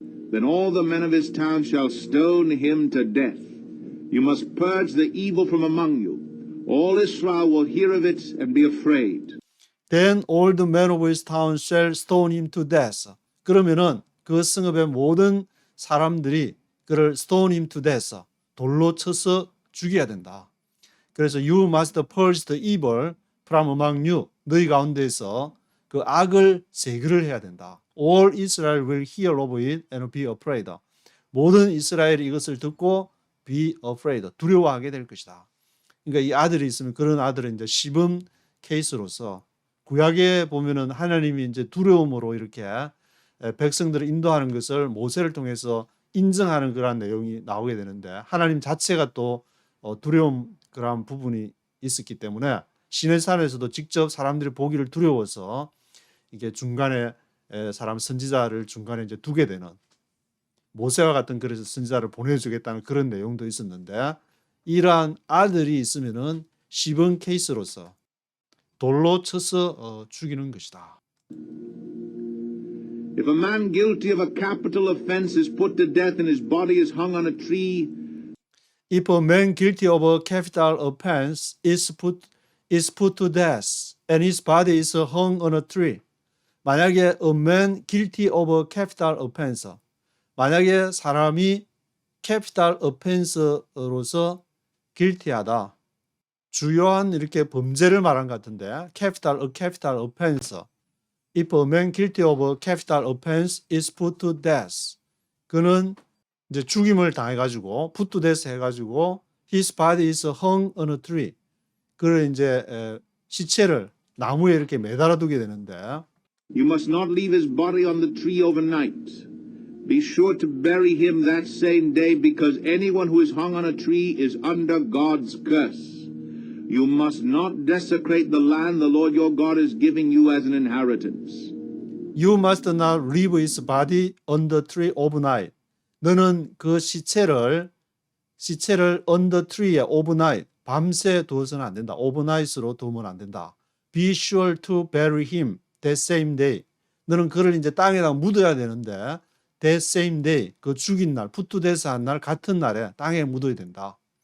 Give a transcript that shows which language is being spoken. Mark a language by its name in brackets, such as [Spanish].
[English] Then all the men of his town shall stone him to death. You must purge the evil from among you. All Israel will hear of it and be afraid. Then all the men of his town shall stone him to death. [Korean] 그러면은 그 성읍의 모든 사람들이 그를 [English] stone him to death, [Korean] 돌로 쳐서 죽여야 된다. [English] 그래서 you must purge the evil from among you. [Korean] 너희 가운데에서 그 악을 제거를 해야 된다. [English] All Israel will hear of it and be afraid. [Korean] 모든 이스라엘이 이것을 듣고 [English] be afraid, [Korean] 두려워하게 될 것이다. 그러니까 이 아들이 있으면 그런 아들은 이제 시범 케이스로서 구약에 보면은 하나님이 이제 두려움으로 이렇게 백성들을 인도하는 것을 모세를 통해서 인정하는 그런 내용이 나오게 되는데 하나님 자체가 또 두려움 그런 부분이 있었기 때문에 시내산에서도 직접 사람들이 보기를 두려워서 이게 중간에 사람 선지자를 중간에 이제 두게 되는 모세와 같은 그래서 선지자를 보내주겠다는 그런 내용도 있었는데 이러한 아들이 있으면은 시범 케이스로서 돌로 쳐서 죽이는 것이다. [English] If a man guilty of a capital offense is put to death and his body is hung on a tree, If a man guilty of a capital offense is put to death and his body is hung on a tree. 만약에 a man guilty of a capital offense, [Korean] 만약에 사람이 capital offense로서 guilty하다, 주요한 이렇게 범죄를 말한 것 같은데 [English] a capital offense. If a man guilty of a capital offense is put to death, [Korean] 그는 이제 죽임을 당해가지고 [English] put to death 해가지고 his body is hung on a tree. [Korean] 그를 이제 시체를 나무에 이렇게 매달아 두게 되는데 [English] you must not leave his body on the tree overnight. Be sure to bury him that same day, because anyone who is hung on a tree is under God's curse. You must not desecrate the land the Lord your God is giving you as an inheritance. You must not leave his body on the tree overnight. [Korean] 너는 그 시체를 [English] on the tree [Korean] 에 overnight, 밤새 두어서는 안 된다. overnight으로 두면 안 된다. [English] Be sure to bury him that same day. [Korean] 너는 그를 이제 땅에다가 묻어야 되는데 [English] that same day, [Korean] 그 죽인 날, 푸투데스 한 날 같은 날에 땅에 묻어야 된다.